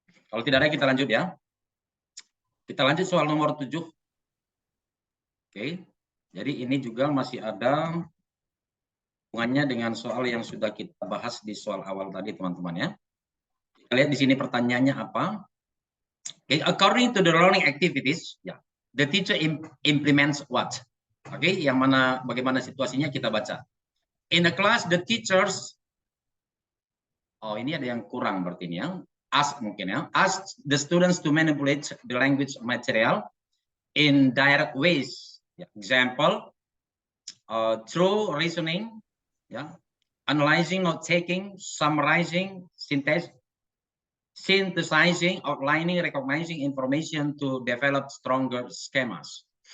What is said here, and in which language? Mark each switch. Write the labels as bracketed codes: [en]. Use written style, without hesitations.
[id] Kalau tidak ada kita lanjut ya. Kita lanjut soal nomor 7. Oke. Jadi ini juga masih ada hubungannya dengan soal yang sudah kita bahas di soal awal tadi teman-teman ya. Kita lihat di sini pertanyaannya apa. Okay. [en] According to the learning activities, ya, the teacher implements what? [id] Oke, yang mana bagaimana situasinya kita baca. [en] In the class, the teachers, [id] oh ini ada yang kurang berarti ini ya. Ask mungkin ya. [en] Ask the students to manipulate the language material in direct ways. Example, through reasoning, yeah, analyzing, note taking, summarizing, synthesizing, outlining, recognizing information to develop stronger schemas.